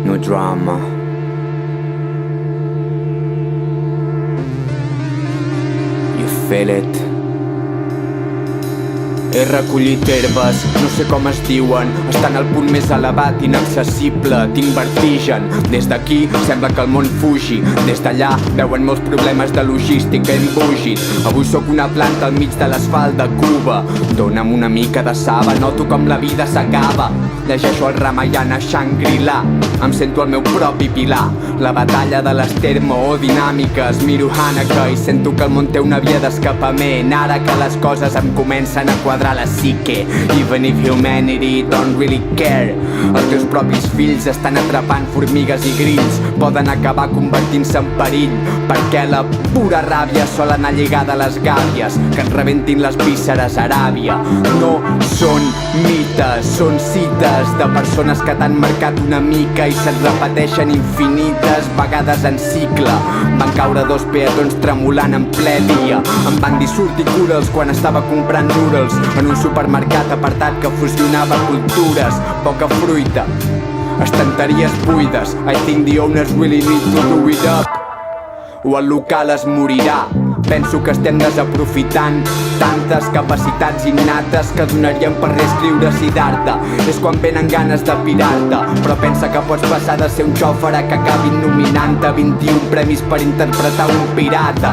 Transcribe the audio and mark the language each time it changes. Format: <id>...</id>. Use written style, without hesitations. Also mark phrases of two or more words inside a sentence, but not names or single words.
<en>drama. You feel it?</en> <ca>He recollit herbes, no sé com es diuen, estan al punt més elevat, inaccessible, tinc vertigen. Des d'aquí sembla que el món fugi, des d'allà veuen molts problemes de logística embogit. Avui sóc una planta al mig de l'asfalt de Cuba, dona'm una mica de saba, noto com la vida s'acaba. Llegeixo el Ramayana Shangri-La, em sento el meu propi pilar. La batalla de les termodinàmiques, miro Haneke i sento que el món té una via d'escapament. Ara que les coses em comencen a quadrar la psique,</ca> <en>even if humanity don't really care.</en> <ca>Els teus propis fills estan atrapant formigues i grills, poden acabar convertint-se en perill, perquè la pura ràbia sol anar lligada a les gàbies que ens rebentin les vísceres a Aràbia. No són mites, són cites de persones que t'han marcat una mica i se't repeteixen infinites vegades en cicle. Van caure dos peatons tremolant en ple dia, em van dir surti cura'ls quan estava comprant noodles en un supermercat apartat que fusionava cultures, poca fruita, estanteries buides.</ca> <en>I think the owners really need to do it up,</en> <ca>o el local es morirà. Penso que estem desaprofitant tantes capacitats innates que donarien per reescriure Siddhartha. És quan venen ganes de pirar-te, però pensa que pots passar de ser un xòfer a que acabin nominant-te 21 premis per interpretar un pirata.</ca>